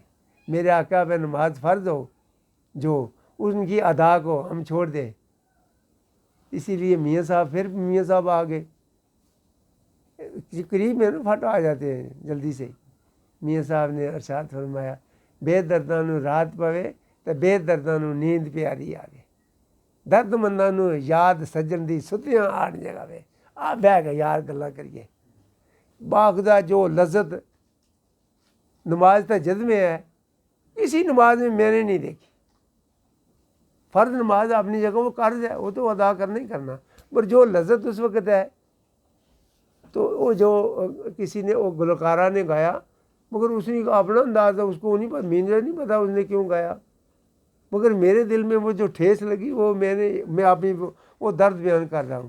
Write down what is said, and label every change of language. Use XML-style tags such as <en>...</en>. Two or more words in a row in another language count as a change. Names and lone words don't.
<ur>میرے آقا پہ نماز فرض ہو جو ان کی ادا کو ہم چھوڑ دیں. اسی لیے میاں صاحب, پھر میاں صاحب آ گئے قریب میں نا, پھٹ آ جاتے ہیں جلدی سے. میاں صاحب نے ارشاد فرمایا</ur> <pa>بے درداں نوں رات پوے تو بے درداں نوں نیند پیاری آوے. درد منداں نوں یاد سجن دی ستیاں آڑ جگاوے. آ بہ کے یار گلاں کریے.</pa> <ur>باخدا جو لذت نماز تہجد میں ہے کسی نماز میں نے نہیں دیکھی. فرض نماز اپنی جگہ وہ قرض ہے, وہ تو ادا کرنا ہی کرنا, پر جو لذت اس وقت ہے تو وہ جو کسی نے وہ گلوکارہ نے گایا, مگر اس نے اپنا انداز ہے, اس کو نہیں پتا, مجھے نہیں پتا اس نے کیوں گایا, مگر میرے دل میں وہ جو ٹھیس لگی وہ میں اپنی وہ درد بیان کر رہا ہوں.</ur>